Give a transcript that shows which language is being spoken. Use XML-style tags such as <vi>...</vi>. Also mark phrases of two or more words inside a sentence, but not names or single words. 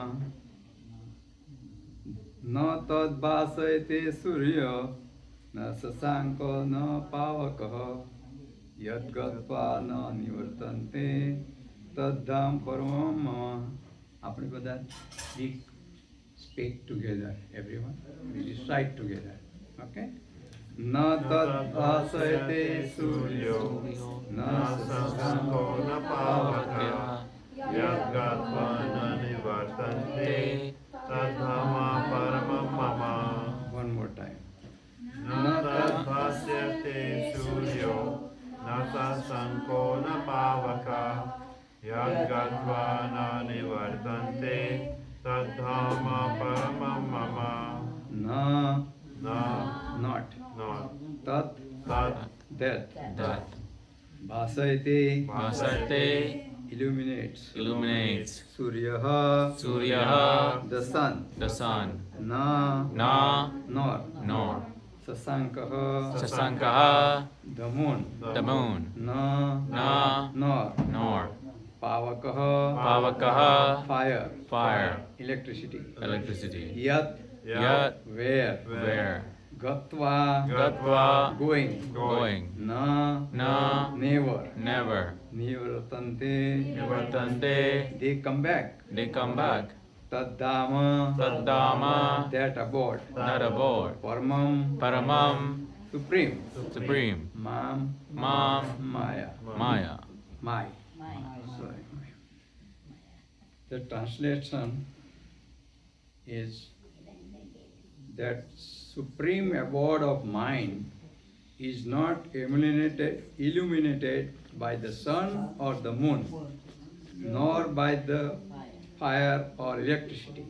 <sa>न तद्भासयते सूर्य न शशांको न पावकः यद्गत्वा न निवर्तन्ते तद्धाम परमं मम।</sa> <gu>આપણે બધા</gu> <en>speak together, everyone. We recite together. Okay?</en> <sa>न तत् भासयते सूर्यो न शशाङ्को न पावक यद्गत्वा न निवर्तन्ते तद्धाम परमम् मम.</sa> <en>One more time.</en> <sa>न तद्भासयते सूर्यो न शशाङ्को न पावक यद्गत्वा न निवर्तन्ते तद्धाम परमम् मम.</sa> <en>Na, not. Tat, that. Bhasayate, illuminates.</en> <sa>Suryaha,</sa> <en>the sun. The sun.</en> <sa>Na, Na,</sa> <en>nor. nor.</en> <sa>Sasankah, Sasankaha,</sa> <en>the moon, the moon,</en> <sa>Na, Na,</sa> <en>Nor, Nor,</en> <sa>Pavakaha, Pavakaha,</sa> <en>fire, fire, electricity, electricity,</en> <sa>Yat, Yat,</sa> <en>where, where,</en> <sa>Gatva, Gatva,</sa> <en>going, going, Na, never, never,</en> <sa>Nivartante, Nivartante,</sa> <en>they come back, they come back,</en> <sa>Taddama, Taddama,</sa> <en>that abode, that aboard,</en> <sa>Paramam, Paramam,</sa> <en>supreme, supreme,</en> <sa>Mam, Mam, Maya, Maya.</sa> <en>My. Sorry. The translation is that supreme abode of mind is not illuminated by the sun or the moon, nor by the fire or electricity.</en>